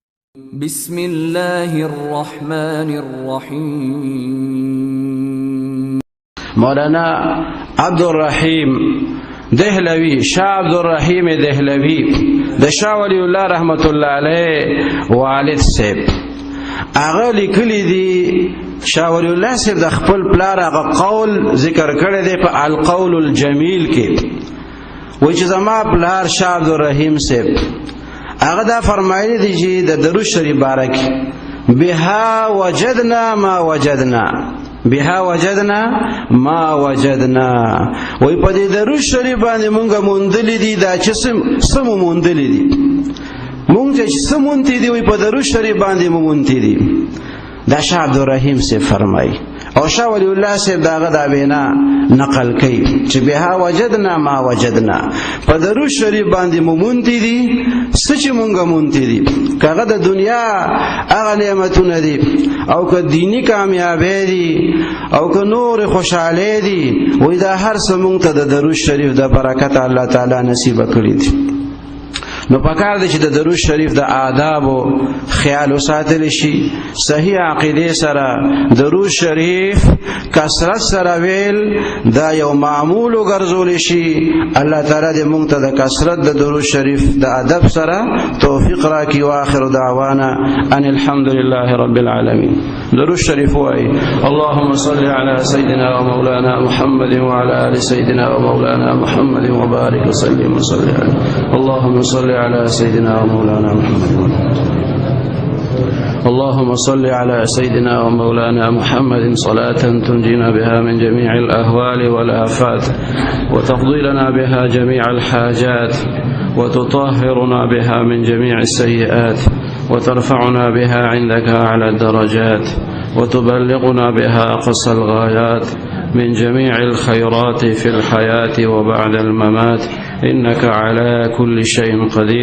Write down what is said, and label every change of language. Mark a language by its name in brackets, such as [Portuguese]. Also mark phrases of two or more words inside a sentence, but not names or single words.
[Arabic] بسم الله الرحمن الرحيم. [Pashto] مولانا عبدالرحیم دهلوی، شاه عبدالرحیم دهلوی د شاه ولی الله [Arabic] رحمت الله علیه [Pashto] والد صاحب هغه لیکلی دی. شاه ولی الله صاحب د خپل پلار هغه قول ذکر کړی دی په القول الجمیل کې، وای چې زما پلار شاه عبدالرحیم صاحب هغه دا فرمایلی دی چې د درود شریف [Arabic] بارک بها وجدنا ما وجدنا، بها وجدنا ما وجدنا، [Pashto] وای په دې درود شریف باندې مونږه موندلې دي دا چې سم موندلې دي، مونږ چې سم مونته دي وای په درود شریف باندې مونته دي. دا شاه عبدالرحیم سے فرمای او شاه ولی الله سے داغه دا وینا نقل کړي چې [Arabic] بها وجدنا ما وجدنا، [Pashto] په درود شریف باندې مونته دي سچ مونږه مونته دي، کغه د دنیا هغه نعمتونه دي او که دینی کامیابی دي او که نور خوشاله دي، وای دا هر څه مونږ ته د درود شریف د برکت الله تعالی نصیب کړی دي. نو پکار دی چې د درود شریف د آداب او خیال وساتل شي، صحیح عقیده سره درود شریف کثرت سره ویل دا یو معمول وګرځول شي. الله تعالی دې موږ ته د کثرت د درود شریف د ادب سره توفیق راکړي. [Arabic] واخر دعوانا ان الحمد لله رب العالمين. [Pashto] درود شریف وای [Arabic] اللهم صل على سيدنا ومولانا محمد وعلى ال سيدنا ومولانا محمد وبارك وسلم وصل عليه. اللهم صل على سيدنا ومولانا محمد. اللهم صل على سيدنا ومولانا محمد صلاة تنجينا بها من جميع الأهوال والآفات وتقضي لنا بها جميع الحاجات وتطهرنا بها من جميع السيئات وترفعنا بها عندك أعلى الدرجات وتبلغنا بها أقصى الغايات من جميع الخيرات في الحياة وبعد الممات إنك على كل شيء قدير.